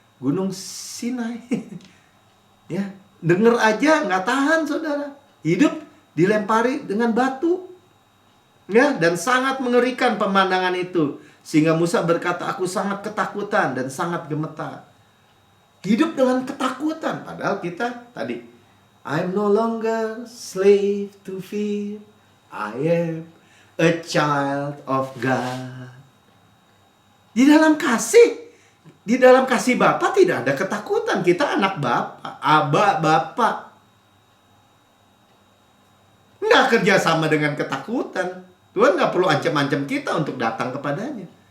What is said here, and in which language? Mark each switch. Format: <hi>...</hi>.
<id>Gunung Sinai. Ya, denger aja nggak tahan saudara. Hidup dilempari dengan batu. Ya, dan sangat mengerikan pemandangan itu. Sehingga Musa berkata, aku sangat ketakutan dan sangat gemetar. Hidup dengan ketakutan. Padahal kita tadi,</id> <en>I'm no longer slave to fear. I am a child of God.</en> <id>Di dalam kasih Bapa tidak ada ketakutan. Kita anak Bapa, Aba, Bapa. Nggak kerja sama dengan ketakutan. Tuhan nggak perlu ancam-ancam kita untuk datang kepadanya.</id>